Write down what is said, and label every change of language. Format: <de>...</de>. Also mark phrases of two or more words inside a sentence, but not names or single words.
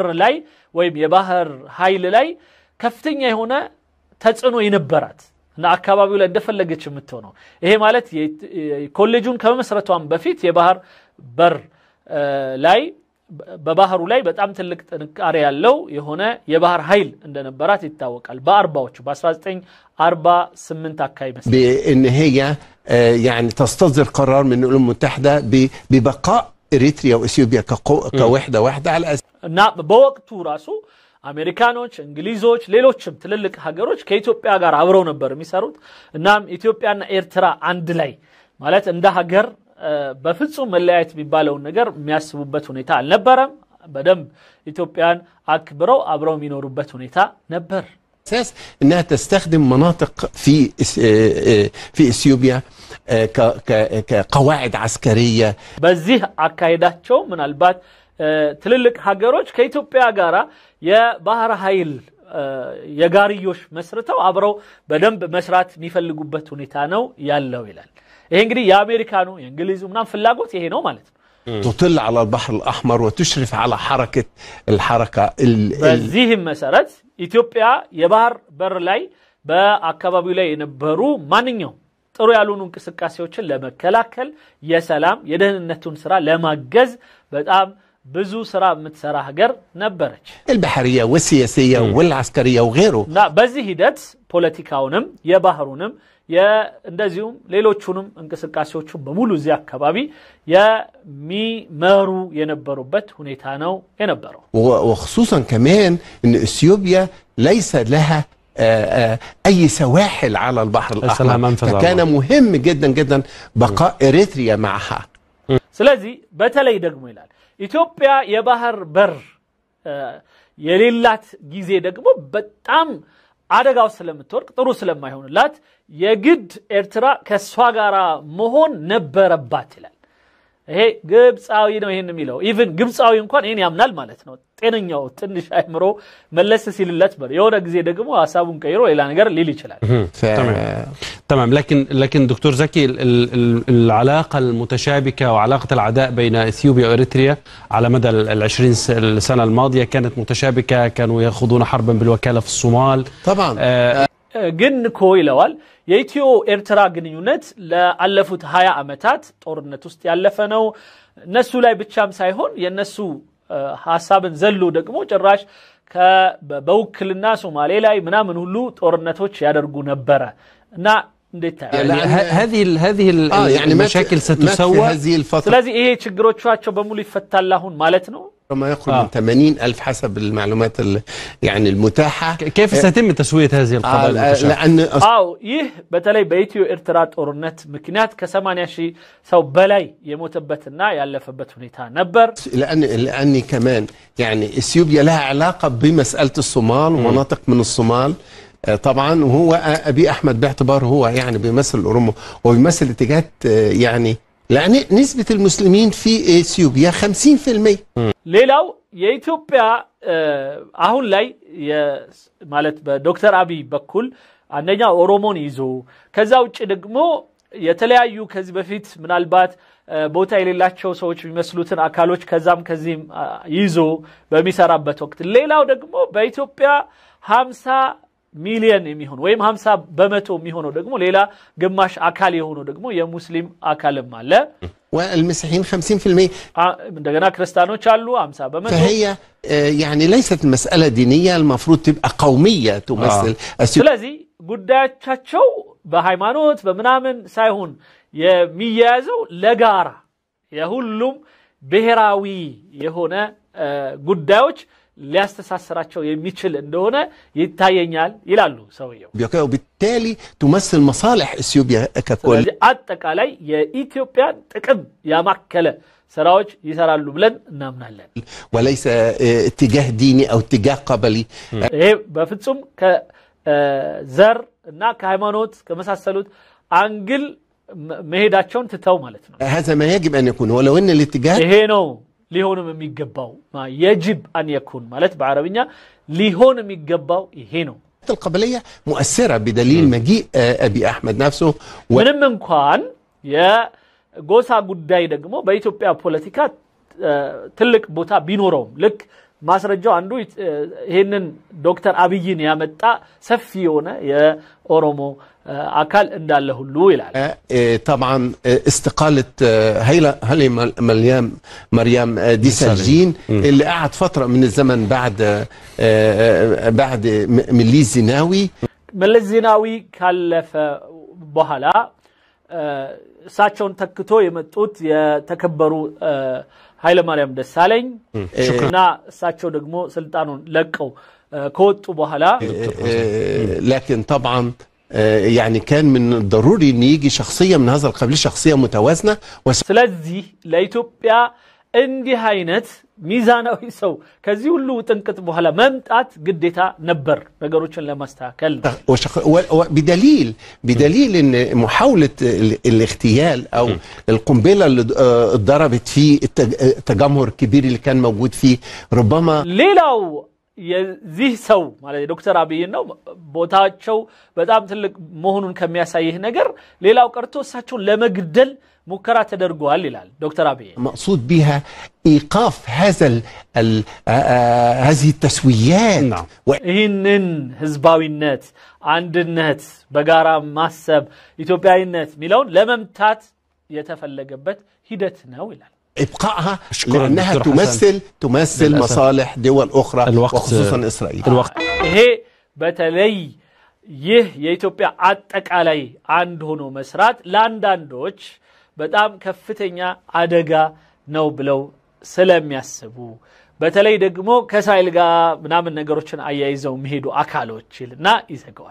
<am>ላይ ወይም የባህር ኃይል ላይ ከፍተኛ የሆነ ተጽዕኖ ይነበራት እና አካባቢው ላይ እንደፈለገች የምትሆነው ይሄ ማለት ኮሌጁን ከመመስረቷን በፊት የባህር በር ላይ በባህሩ ላይ በጣም ትልቅ ጥንካሬ ያለው የሆነ የባህር ኃይል እንደነበራት ይታወቃል በ40ዎቹ በ1948 አካባቢ መስለ</am> <ar>بأن هي يعني تصتصدر قرار من الأمم المتحدة ببقاء إريتريا وإثيوبيا كوحدة واحدة على أساس</ar> <am>እና በወቅቱ ራሱ አሜሪካኖች እንግሊዞች ሌሎችም ትልልቅ ሀገሮች ከኢትዮጵያ ጋር አብረው ነበር የሚሰሩት እናም ኢትዮጵያና ኤርትራ አንድ ላይ ማለት እንደ ሀገር በፍጹም መለያየት የሚባለው ነገር የሚያስቡበት ሁኔታ አልነበረም በደንብ ኢትዮጵያን አክብረው አብረው የሚኖሩበት ሁኔታ ነበር</am> <ar>أساس أنها تستخدم مناطق في إثيوبيا كقواعد عسكرية</ar> <am>በዚህ አካሄዳቸው ምናልባት ትልልቅ ሀገሮች ከኢትዮጵያ ጋራ የባህር ኃይል የጋሪዮሽ መስርተው አብረው በደንብ መስራት የሚፈልጉበት ሁኔታ ነው ያለው ይላል ይሄ እንግዲህ የአሜሪካኑ የእንግሊዙ ምናምን ፍላጎት ይሄ ነው ማለት ነው</am> <ar>تطل على البحر الأحمر وتشرف على الحركة</ar> <am>በዚህም መሰረት ኢትዮጵያ የባህር በር ላይ በአካባቢው ላይ የነበሩ ማንኛውም ጥሩ ያሉን እንቅስቃሴዎችን ለመከላከል የሰላም የደህንነቱን ስራ ለማገዝ በጣም ብዙ ስራ የምትሰራ ሀገር ነበረች</am> <ar>البحرية والسياسية والعسكرية وغيره</ar> <am>እና በዚህ ሂደት ፖለቲካውንም የባህሩንም እንደዚሁም ሌሎቹንም እንቅስቃሴዎቹን በሙሉ እዚህ አካባቢ የሚመሩ የነበሩበት ሁኔታ ነው የነበረው</am> <ar>وخصوصا كمان ان اثيوبيا ليس لها اي سواحل على البحر الاحمر فكان مهم جدا جدا بقاء اريتريا معها</ar> <am>ስለዚህ በተለይ ደግሞ ይላል ኢትዮጵያ የባህር በር የሌላት ጊዜ ደግሞ በጣም አደጋው ስለምትወርቅ ጥሩ ስለማይሆንላት የግድ ኤርትራ ከሷ ጋራ መሆን ነበረባት ይላል ይሄ ግብጻዊ ነው ይሄን የሚለው ኢቭን ግብጻዊ እንኳን ይሄን ያምናል ማለት ነው ጤነኛው ትንሽ አይምሮ መለስ ሲልለት በር የሆነ ጊዜ ደግሞ ሐሳቡን ቀይሮ ሌላ ነገር ሊል ይችላል</am> <ar>تمام لكن دكتور زكي العلاقه المتشابكه وعلاقه العداء بين اثيوبيا واريتريا على مدى ال20 سنه الماضيه كانت متشابكه كانوا يخوضون حربا بالوكاله في الصومال طبعا</ar> <am>ግን ኮይለዋል የኢትዮ ኤርትራ ግንኙነት ለአለፉት 20 ዓመታት ጦርነት ውስጥ ያለፈ ነው እነሱ ላይ ብቻም ሳይሆን የነሱ ሐሳብን ዘሎ ደግሞ ጭራሽ በውክልና ሶማሌ ላይ ምናምን ሁሉ ጦርነቶች ያደርጉ ነበር እና እንዴት</am> <ar>هذه يعني المشاكل ستسوى هذه الفترة</ar> <am>ስለዚህ ይሄ ችግሮቻቸው በሙሉ ይፈታል አሁን ማለት ነው</am> <ar>ما يقرب من 80,000 حسب المعلومات يعني المتاحة كيف سيتم تسوية هذه القضايا لأن</ar> <am>ይህ በተለይ በኢትዮ ኤርትራ ጦርነት ምክንያት ከ80,000 ሰው በላይ የሞተበትና ያለፈበት ሁኔታ ነበር</am> <ar>لأني كمان يعني اثيوبيا لها علاقة بمسألة الصومال ومناطق من الصومال طبعا وهو أبي أحمد باعتبار هو يعني بيمثل الأورومو وبيمثل اتجاهات يعني لأن نسبة المسلمين في اثيوبيا 50%</ar> <am>ሌላው የኢትዮጵያ አሁን ላይ ማለት በዶክተር አብይ በኩል አንደኛ ኦሮሞን ይዞ ከዛ ውጭ ደግሞ የተለያዩ ከዚህ በፊት ምናልባት ቦታ የሌላቸው ሰዎች የሚመስሉትን አካሎች ከዛም ከዚህም ይዞ በሚሰራበት ወቅት ሌላው ደግሞ በኢትዮጵያ 50 ሚሊዮን የሚሆን ወይም 50 በመቶ የሚሆነው ደግሞ ሌላ ግማሽ አካል የሆነው ደግሞ የሙስሊም አካልም አለ</am> <ar>والمسيحيين 50%</ar> <am>እንደገና ክርስቲያኖች አሉ 50 በመቶ</am> <ar>فهي يعني ليست مسألة دينية المفروض تبقى قومية تمثل</ar> <am>ስለዚህ ጉዳያቸው በሃይማኖት በመናምን ሳይሆን የሚያያዘው ለጋራ የሁሉም ብሔራዊ የሆነ ጉዳዮች ሊያስተሳስራቸው የሚችል እንደሆነ ይታየኛል ይላሉ ሰውየው</am> <ar>وبالتالي تمثل مصالح اثيوبيا ككل</ar> <am>አጠቃላይ የኢትዮጵያን ጥቅም ያማከለ ስራዎች ይሰራሉ ብለን እናምናለን</am> <ar>وليس اتجاه ديني او اتجاه قبلي</ar> <am>ይሄ በፍጹም ከዘር እና ከሃይማኖት ከመሳሰሉት አንግል መሄዳቸውን ትተው ማለት ነው</am> <ar>هذا ما يجب ان يكون ولو ان الاتجاه</ar> <am>ይሄ ነው ሊሆንም የሚገባው</am> <ar>يجب ان يكون</ar> <am>ማለት በአረብኛ ሊሆን የሚገባው ይሄ ነው</am> <ar>القبلية مؤثرة بدليل مجيء أبي أحمد نفسه</ar> <am>ምንም እንኳን የጎሳ ጉዳይ ደግሞ በኢትዮጵያ ፖለቲካ ትልቅ ቦታ ቢኖረውም ልክ ማስረጃው አንዱ ይሄንን ዶክተር አብይን ያመጣ ሰፊ የሆነ የኦሮሞ አካል እንዳለ ሁሉ ይላል</am> <ar>طبعا استقالة هيلي مريم ديسالجين اللي قعد فترة من الزمن بعد مليز زيناوي</ar> <am>مليز زيناوي ካለፈ በኋላ እሳቸውን ተክቶ የመጡት የተከበሩ ኃይለ ማርያም ደሳለኝ እና እሳቸው ደግሞ ስልጣኑን ለቀው ከወጡ በኋላ</am> <ar>لكن طبعا يعني كان من الضروري ان يجي شخصيه من هذا القبيل شخصيه متوازنه</ar> <am>ስለዚህ ለኢትዮጵያ እንዲህ አይነት ሚዛናዊ ሰው ከዚህ ሁሉ ጥንቅጥ በኋላ መምጣት ግዴታ ነበር ነገሮችን ለማስተካከል</am> <ar>بدليل ان محاوله الاغتيال او القنبله اللي اتضربت في التجمهر الكبير اللي كان موجود فيه ربما</ar> <am>ሌላው የዚህ ሰው ማለት ዶክተር አብይ ነው ቦታቸው በጣም ትልቅ መሆኑን ከሚያሳይህ ነገር ሌላው ቀርቶ እሳቸውን ለመግደል ሙከራ ተደርጓል ይላል ዶክተር አብይ</am> <ar>مقصود بها ايقاف هذه التسويات</ar> <am>ይህንን ህዝባዊነት አንድነት በጋራ ማሰብ ኢትዮጵያዊነት ሚለውን ለመምታት የተፈለገበት ሂደት ነው ይላል</am> <ar>ابقائها لانها تمثل مصالح دول اخرى وخصوصا اسرائيل</ar> <am>ይሄ በተለይ ይህ የኢትዮጵያ አጠቃላይ አንድ ሆኖ መስራት ለአንዳንዶች በጣም ከፍተኛ አደጋ ነው ብለው ስለሚያስቡ በተለይ ደግሞ ከእስራኤል ጋር ምናምን ነገሮችን አያይዘው የሚሄዱ አካሎች ይልና ይዘጋዋል</am>